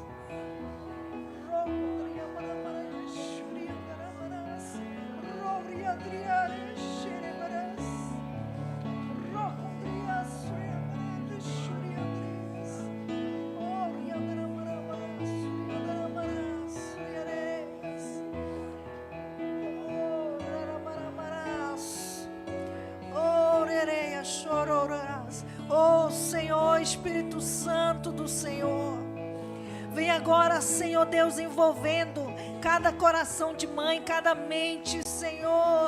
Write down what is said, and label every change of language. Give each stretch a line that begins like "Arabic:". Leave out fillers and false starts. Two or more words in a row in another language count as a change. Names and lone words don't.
Portuguese: Rodria maramarás shuri andaramarás. Rodria adriare shuri barás. Rocondria shuri andres shuri andres. Ore andaramarás shuri andaramarás shuri areis. Oh Senhor, Espírito Santo do Senhor, vem agora, Senhor Deus, envolvendo cada coração de mãe, cada mente, Senhor.